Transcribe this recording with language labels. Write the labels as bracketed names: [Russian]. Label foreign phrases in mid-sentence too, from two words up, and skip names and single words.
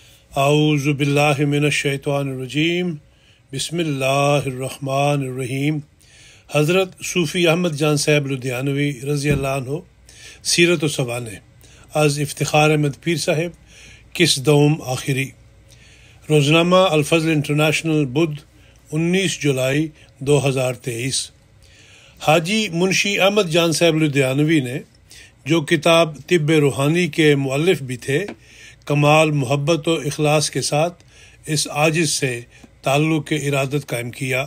[Arabic] اعوذ باللہ من الشیطان الرجیم بسم اللہ الرحمن الرحیم۔ [Urdu] حضرت صوفی احمد جان صاحب لدھیانوی [Arabic] رضی اللہ عنہ [Urdu] سیرت و سوانح از افتخار احمد پیر صاحب کس دوم آخری۔ روزنامہ الفضل انٹرنیشنل بدھ 19 جولائی 2023۔ حاجی منشی احمد جان صاحب لدھیانوی نے جو کتاب طب روحانی کے مؤلف بھی تھے، کمال محبت و اخلاص کے ساتھ اس عاجز سے تعلق کے ارادت قائم کیا۔